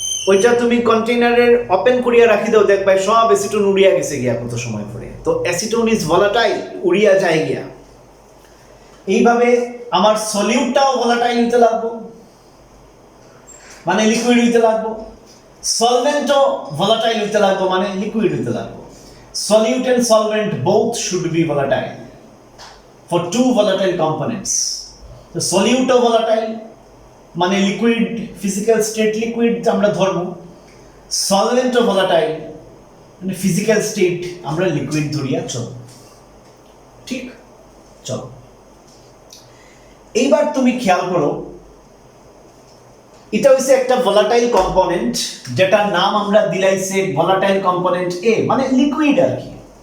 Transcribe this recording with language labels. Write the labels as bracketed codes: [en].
[bn] ওইটা তুমি কন্টেইনারের ওপেন করিয়া রাখি দাও, দেখবে সব অ্যাসিটোন উড়িয়া গেছে গিয়া কত সময় পরে। তো অ্যাসিটোন [en] is volatile, [bn] উড়িয়া যায় গিয়া। এইভাবে আমার সলিউটটাও ভলাটাইল হইতে লাগবো, মানে লিকুইড হইতে লাগবো। সলভেন্টও ভলাটাইল হইতে লাগবো, মানে লিকুইড হইতে লাগবো। [en] Solute and solvent both should be volatile for two volatile components. The solute volatile [bn] মানে লিকুইড, ফিজিক্যাল স্টেট লিকুইড আমরা ধরবো। সলভেন্ট volatile মানে ফিজিক্যাল স্টেট আমরা লিকুইড ধরিয়া চলব। ঠিক, চলো এইবার তুমি খেয়াল করো, এটা হইছে একটা ভলাটাইল কম্পোনেন্ট, যেটার নাম আমরা দিলাইছে ভলাটাইল কম্পোনেন্ট এ, মানে লিকুইড আর কি।